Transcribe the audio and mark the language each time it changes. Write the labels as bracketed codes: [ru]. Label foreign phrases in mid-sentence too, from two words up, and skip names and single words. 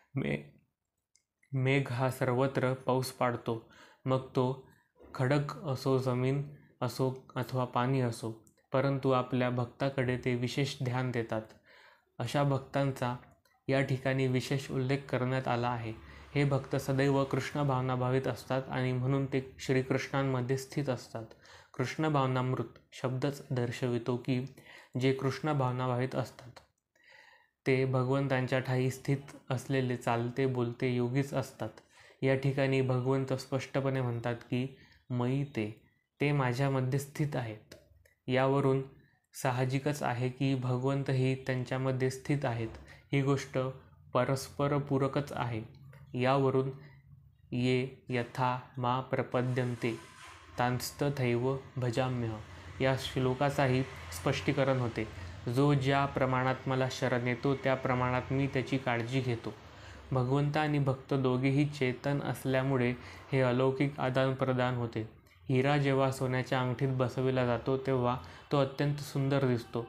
[mr] मेघ हा सर्वत्र पाऊस पाडतो, मग तो खडक असो, जमीन असो अथवा पाणी असो, परंतु आपल्या भक्ताकडे ते विशेष ध्यान देतात. अशा भक्तांचा या ठिकाणी विशेष उल्लेख करण्यात आला आहे. हे भक्त सदैव कृष्ण भावनाभावित असतात आणि म्हणून ते श्रीकृष्णांमध्ये स्थित असतात. कृष्ण भावनामृत शब्दच दर्शवितो की जे कृष्ण भावनाभावित असतात ते भगवंतांच्या ठायी स्थित असलेले चालते बोलते योगीच असतात. या ठिकाणी भगवंत स्पष्टपणे म्हणतात की [sa] मयी ते [mr] माझ्यामध्ये स्थित आहेत. यावरून साहजिकच आहे की भगवंतही त्यांच्यामध्ये स्थित आहेत. ही गोष्ट परस्परपूरकच आहे. यावरून [sa] ये यथा मा प्रपद्यन्ते तांस्तथैव भजाम्यहं [mr] या श्लोकाचाही स्पष्टीकरण होते. जो ज्या प्रमाणात मला शरण येतो त्या प्रमाणात मी त्याची काळजी घेतो. भगवंत आणि भक्त दोघेही चेतन असल्यामुळे हे अलौकिक आदानप्रदान होते. हिरा जेव्हा सोन्याच्या अंगठीत बसविला जातो तेव्हा तो अत्यंत सुंदर दिसतो.